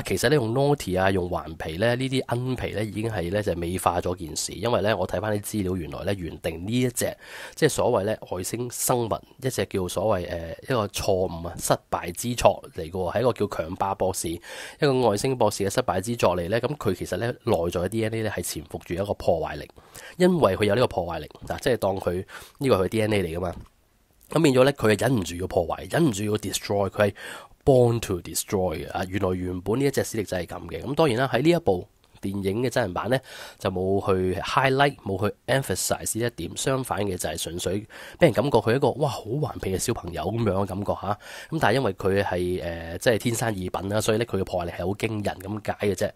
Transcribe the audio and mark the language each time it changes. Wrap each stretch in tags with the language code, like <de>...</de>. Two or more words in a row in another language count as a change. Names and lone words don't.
<yue>其實咧用 naughty 啊，用頑皮咧呢啲恩皮咧已經係咧就美化咗件事，因為咧我睇翻啲資料，原來咧原定呢一隻即係所謂咧外星生物一隻叫所謂一個錯誤啊失敗之作嚟嘅喎，係一個叫強巴博士一個外星博士嘅失敗之作嚟呢，咁佢其實呢內在嘅 DNA 呢係潛伏住一個破壞力，因為佢有呢個破壞力嗱，即係當佢呢個係佢 DNA 嚟噶嘛，咁變咗呢，佢係忍唔住要破壞，忍唔住要 destroy， 佢係</yue> <en>born to destroy</en> <yue>嘅啊！原本呢一隻史力仔係咁嘅，咁當然啦喺呢一部電影嘅真人版呢，就冇去 highlight 冇去 emphasize 呢一點，相反嘅就係純粹俾人感覺佢一個哇好頑皮嘅小朋友咁樣嘅感覺嚇。咁但係因為佢係即係天生異稟啦，所以咧佢嘅破壞力係好驚人咁解嘅啫。</yue>